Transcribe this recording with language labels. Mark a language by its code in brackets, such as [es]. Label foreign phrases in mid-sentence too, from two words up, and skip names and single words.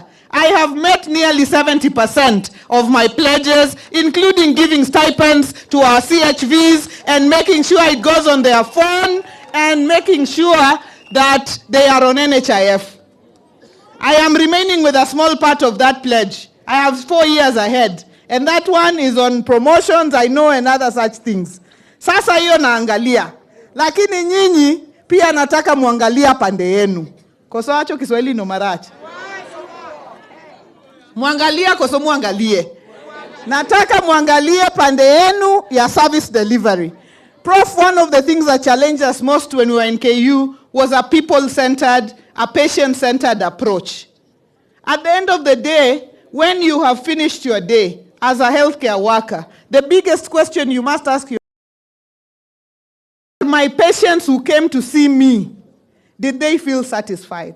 [en] I have met nearly 70% of my pledges, including giving stipends to our CHVs and making sure it goes on their phone and making sure that they are on NHIF. I am remaining with a small part of that pledge. I have 4 years ahead. And that one is on promotions, I know, and other such things. [sw] Sasa hiyo naangalia. Lakini nyinyi pia nataka muangalia pande yenu. [luo] Koso acho Kiswahili no marachi. [sw] Muangalia koso muangalie. Nataka muangalie pande yenu ya [en] service delivery. Prof, one of the things that challenged us most when we were in KU was a people-centered, a patient-centered approach. At the end of the day, when you have finished your day, as a healthcare worker, the biggest question you must ask yourself, my patients who came to see me, did they feel satisfied?